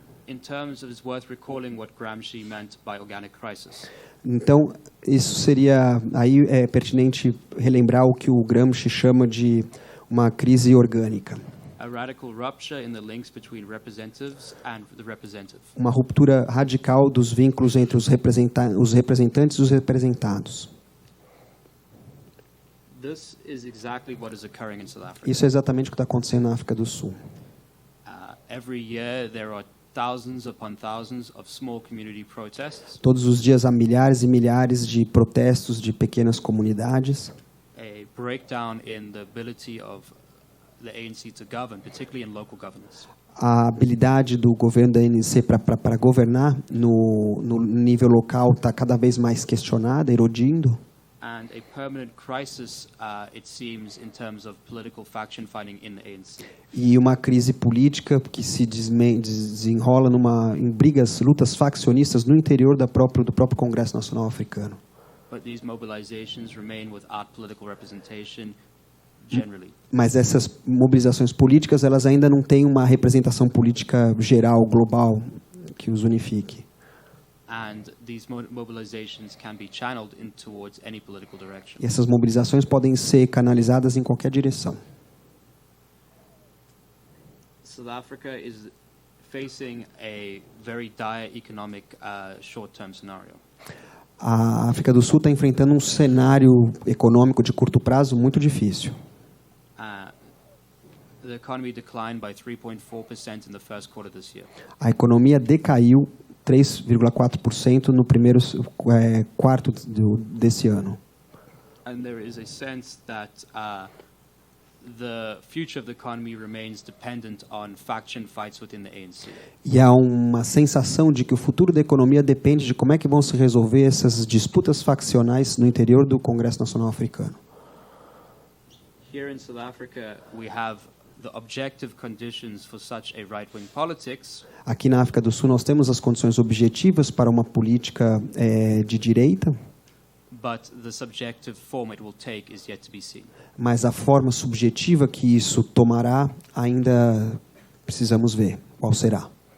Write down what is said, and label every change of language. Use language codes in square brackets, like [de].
[en] In terms of, it's worth recalling what Gramsci meant by organic crisis. [pt] Então, isso seria, aí é pertinente relembrar o que o Gramsci chama de uma crise orgânica. [en] A radical rupture in the links between representatives and the representative. [pt] Uma ruptura radical dos vínculos entre os representantes e os representados. [en] This is exactly what is occurring in South Africa. [pt] Isso é exatamente o que está acontecendo na África do Sul. [en] Every year there are thousands upon thousands of small community protests. [pt] Todos os dias há milhares e milhares de protestos de pequenas comunidades. [en] A breakdown in the ability of the ANC to govern, particularly in local governance. [pt] A habilidade do governo da ANC para governar no nível local está cada vez mais questionada, erodindo. [en] And a permanent crisis, it seems, in terms of political faction fighting in the ANC. [pt] E uma crise política que se desenrola em brigas, lutas faccionistas no interior do próprio Congresso Nacional Africano. [en] But these mobilizations remain without political representation. Generally. [pt] Mas essas mobilizações políticas, elas ainda não têm uma representação política geral, global, que os unifique. [en] And these mobilizations can be channeled in towards any political direction. [pt] E essas mobilizações podem ser canalizadas em qualquer direção. [en] South Africa is facing a very dire economic short-term scenario. [pt] A África do Sul está enfrentando um cenário econômico de curto prazo muito difícil. [en] The economy declined by 3.4% in the first quarter this year. [pt] A economia decaiu 3,4% no primeiro quarto desse ano. [en] And there is a sense that the future of the economy remains dependent on faction fights within the ANC. [pt] E há uma sensação de que o futuro da economia depende de como é que vão se resolver essas disputas faccionais no interior do Congresso Nacional Africano. [en] Here in South Africa, we have the objective conditions for such a right-wing politics. [pt] Aqui na África do Sul nós temos as condições objetivas para uma política de direita. [en] But the subjective form it will take is yet to be seen. [pt] Mas a forma subjetiva que isso tomará ainda precisamos ver qual será.